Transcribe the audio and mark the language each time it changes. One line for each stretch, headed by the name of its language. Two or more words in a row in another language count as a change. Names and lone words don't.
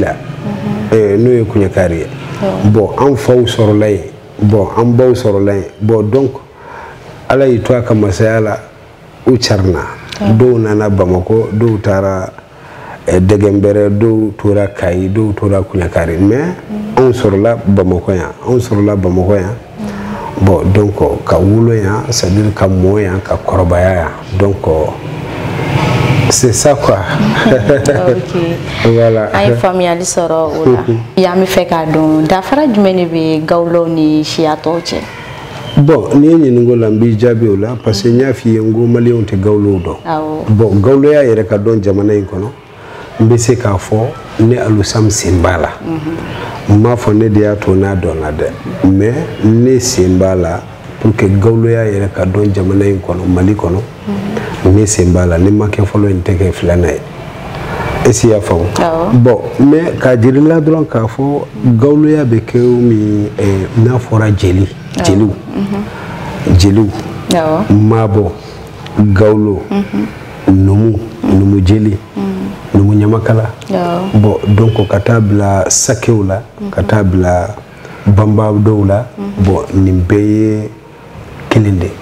Bambara: la n'o ye Kuɲakari ye bon an faw sɔrɔla yen bon an baw sɔrɔla yen
French: bon donc
Bambara: Ala y'i to a ka masaya la u carina dɔw nana Bamako dɔw taara Dɛgɛnbɛrɛ dɔw tora Kayi dɔw tora Kuɲakari mais anw sɔrɔla Bamako yan bon donc ka wolo yan
French: c'est-à-dire
Bambara: ka mɔ yan ka kɔrɔbaya yan
French: donc c'est ça quoi
Bambara: ok voilà an ye faamuyali sɔrɔ o la y'an bɛ fɛ k'a dɔn dafara jumɛn de bɛ Gawlo ni siya tɔw cɛ bon ni ye ɲininko la n b'i jaabi o la
French: parce que
Bambara: n y'a f'i ye n ko Maliens tɛ Gawlow dɔn bon Gawloya yɛrɛ ka dɔn jamana in kɔnɔ n bɛ se k'a fɔ ne Alusam sen b'a la n m'a fɔ ne de y'a to n'a dɔnna dɛ mais ne sen b'a la
French: pour que
Bambara: Gawloya yɛrɛ ka dɔn jamana in kɔnɔ Mali kɔnɔ ne sen b'a la ne ma kɛ fɔlɔ n tɛ kɛ filanan ye
French: est-ce que
Bambara: i y'a faamu
French: bon mais
Bambara: k'a jirila dɔrɔn k'a fɔ Gawloya bɛ kɛ min n'a fɔra jeliw Mabɔ Gawlo Numu jeli Numu Ɲamakala
French: bon donc
Bambara: ka taa bila Sakew la ka taa bila Bamba dɔw la bon nin bɛɛ ye kelen de